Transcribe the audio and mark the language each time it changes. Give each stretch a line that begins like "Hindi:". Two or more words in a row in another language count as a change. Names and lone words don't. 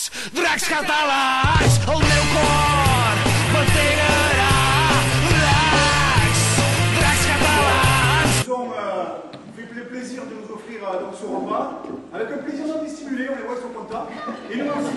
Catalan: dracs catalans, el meu cor bategarà. Dracs catalans.
French: Ils ont fait le plaisir de nous offrir donc ce repas, avec un plaisir non dissimulé, on les voit, ils sont contents, et nous aussi.